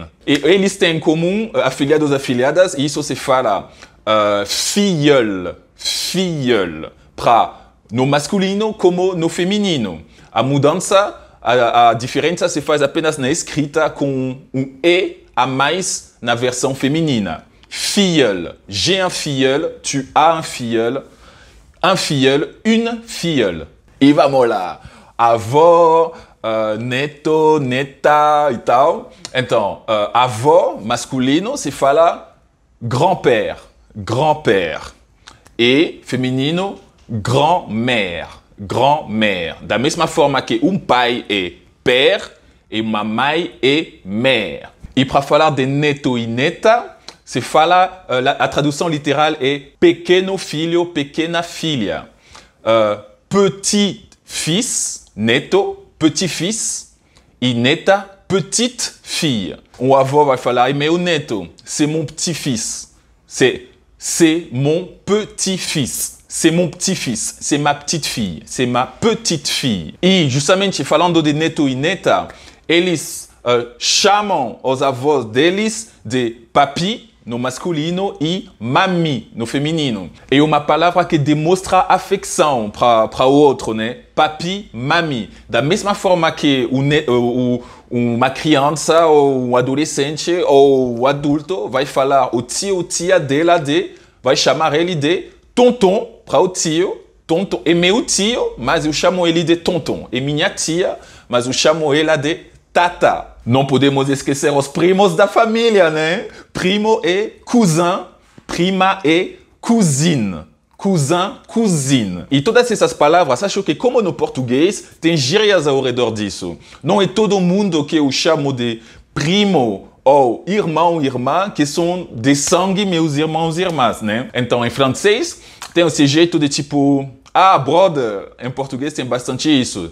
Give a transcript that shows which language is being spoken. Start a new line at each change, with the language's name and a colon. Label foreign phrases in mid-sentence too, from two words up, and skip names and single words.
Portuguese: E eles têm em comum, afiliados e afiliadas, e isso se fala
French: filleul, filleul,
Portuguese: para no masculino como no feminino. A mudança, a diferença se faz apenas na escrita com um E a mais na versão feminina.
French: Filleul, j'ai un filleul, tu as un filleul, une filleule.
Portuguese: E vamos lá. Avó, neto, neta e tal. Então, avó, masculino, se fala
French: grand-père, grand-père.
Portuguese: E feminino,
French: grand-mère, grand-mère.
Portuguese: Da mesma forma que pai é père e uma mãe é mère. E para falar de neto e neta, se fala, a tradução literal é pequeno filho, pequena filha.
French: Petit-fils, neto, petit-fils,
Portuguese: e neta,
French: petite fille.
Portuguese: O avô vai falar, meu neto,
French: c'est mon petit-fils. C'est mon petit-fils. C'est mon petit-fils. C'est ma petite fille. C'est ma petite fille.
Portuguese: E justamente falando de neto e neta, eles chamam os avós deles de papi, no masculino, e mami, no feminino. É uma palavra que demonstra afecção para o outro, né? Papi, mami. Da mesma forma que uma criança, ou um adolescente, ou um adulto vai falar o tio, tia dela vai chamar ele de tonton para o tio. Tonton é meu tio, mas eu chamo ele de tonton. É minha tia, mas eu chamo ela de tata. Não podemos esquecer os primos da família, né? Primo é cousin, prima é cousine.
French: Cousin, cousine.
Portuguese: E todas essas palavras, acho que como no português, tem gírias ao redor disso. Não é todo mundo que eu chamo de primo ou irmão, irmã, que são de sangue meus irmãos e irmãs, né? Então, em francês, tem esse jeito de tipo... brother, em português tem bastante isso.